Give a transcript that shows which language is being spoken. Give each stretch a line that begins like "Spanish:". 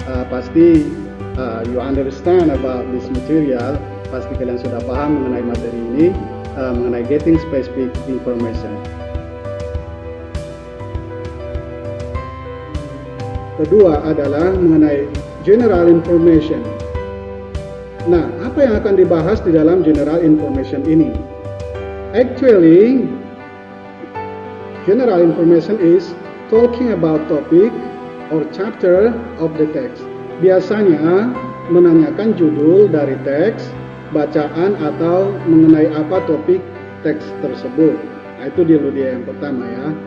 Indonesian: Pasti
English: you understand about this material,
Indonesian: pasti kalian sudah paham mengenai materi ini, mengenai
English: getting specific information.
Indonesian: Kedua adalah mengenai general information. Nah, apa yang akan dibahas di dalam general information ini?
English: Actually, general information is talking about topic or chapter of the text.
Indonesian: Biasanya menanyakan judul dari teks, bacaan atau mengenai apa topik teks tersebut. Nah, itu dulu dia yang pertama ya.